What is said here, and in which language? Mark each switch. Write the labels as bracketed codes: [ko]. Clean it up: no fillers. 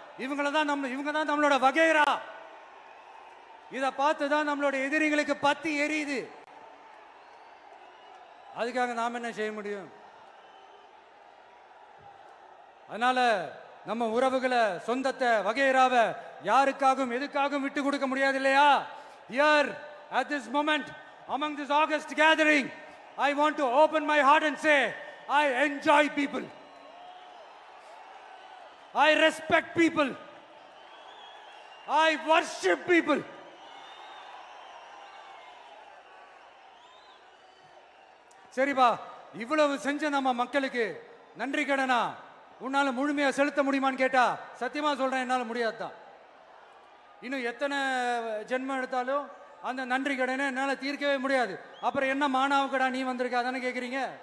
[ta] இவங்க தான் நம்மளோட வகைரா. இதை பார்த்துதான் நம்மளோட எதிரிகளுக்கு பத்தி எரியுது. அதுக்காக நாம என்ன செய்ய முடியும்? அதனால நம்ம உறவுகளை, சொந்தத்தை, வகைராவை யாருக்காகவும் எதுக்காகவும் விட்டு கொடுக்க முடியாது இல்லையா? [en] Here at this moment among this August gathering, I want to open my heart and say I enjoy people, I respect people, I worship people. [ta] சரிப்பா, இவ்வளவு செஞ்ச நம்ம மக்களுக்கு நன்றி கடனா உன்னால முழுமையா செலுத்த முடியுமான்னு கேட்டா சத்தியமா சொல்றேன், என்னால முடியாதுதான். இன்னும் எத்தனை ஜென்மம் எடுத்தாலும் அந்த நன்றி கடனை என்னால தீர்க்கவே முடியாது. அப்புறம் என்ன மானாவுக்கடா நீ வந்திருக்க தானே கேக்குறீங்க.